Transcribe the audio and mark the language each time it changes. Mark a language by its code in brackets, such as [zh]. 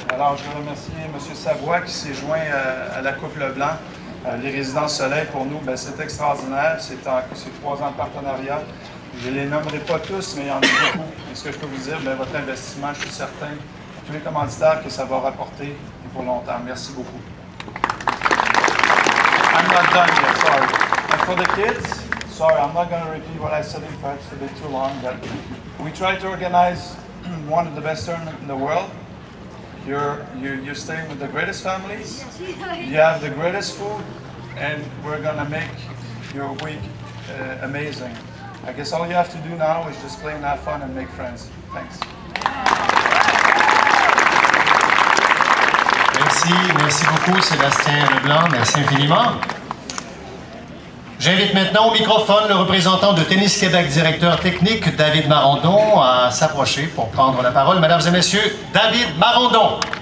[fr] Alors, je veux remercier M. Savoie qui s'est joint à la Coupe Leblanc. Les Résidences Soleil, pour nous, c'est extraordinaire. C'est 3 ans de partenariat. Je ne les nommerai pas tous, mais il y en a beaucoup. Et ce que je peux vous dire, votre investissement, je suis certain, tous les commanditaires, que ça va rapporter et pour longtemps. Merci beaucoup. [en] I'm not done yet, sorry. And for the kids, sorry, I'm not going to repeat what I said in French, it's a bit too long, but we try to organize one of the best tournaments in the world. You're staying with the greatest families, you have the greatest food, and we're going to make your week amazing. I guess all you have to do now is just play and have fun and make friends. Thanks. [fr] Merci beaucoup Sébastien Leblanc, merci infiniment. J'invite maintenant au microphone le représentant de Tennis Québec, directeur technique, David Marondon, à s'approcher pour prendre la parole. Mesdames et messieurs, David Marondon.